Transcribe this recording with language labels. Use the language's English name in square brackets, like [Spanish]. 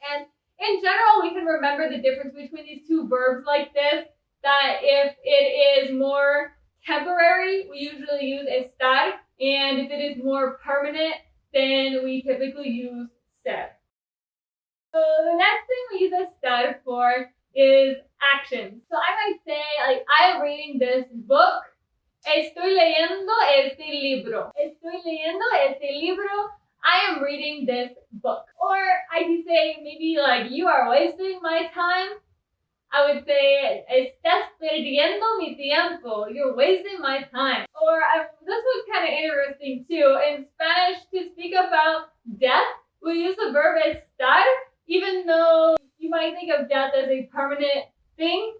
[English] And in general, we can remember the difference between these two verbs like this, that if it is more temporary, we usually use estar, and if it is more permanent, then we typically use ser. So the next thing we use estar for is actions. So I might say, like, I am reading this book. [Spanish] Estoy leyendo este libro. Estoy leyendo este libro. [English] I am reading this book. Or I can say, maybe like, you are wasting my time. I would say, [Spanish] estás perdiendo mi tiempo. [English] You're wasting my time. Or this was kind of interesting too. In Spanish, to speak about death, we use the verb estar, even though you might think of death as a permanent thing.